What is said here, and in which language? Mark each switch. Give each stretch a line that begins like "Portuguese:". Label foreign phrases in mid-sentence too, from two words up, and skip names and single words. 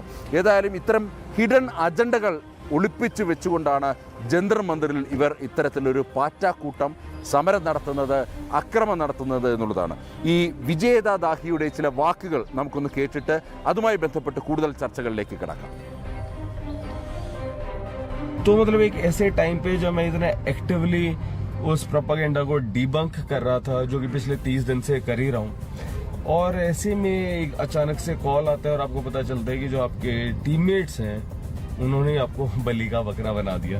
Malayalam: ഏതായാലും ഇത്തരം
English: hidden agendas
Malayalam: ഒളിപ്പിച്ചു വെച്ചുകൊണ്ടാണ് ജന്തർ മന്ദിറിൽ ഇവർ ഇത്തരത്തിലൊരു പാറ്റാക്കൂട്ടം സമരം നടത്തുന്നത്, അക്രമം നടത്തുന്നത് എന്നുള്ളതാണ്. ഈ വിജയദാഹിയുടെ ചില വാക്കുകൾ നമുക്കൊന്ന് കേട്ടിട്ട് അതുമായി ബന്ധപ്പെട്ട് കൂടുതൽ ചർച്ചകളിലേക്ക് കിടക്കാം.
Hindi: तो मतलब एक ऐसे टाइम पे जब मैं इतना एक्टिवली उस प्रोपेगेंडा को डिबंक कर रहा था, जो कि पिछले 30 दिन से कर ही रहा हूँ, और ऐसे में एक अचानक से कॉल आता है और आपको पता चलता है कि जो आपके टीममेट्स हैं उन्होंने आपको बलि का बकरा बना दिया।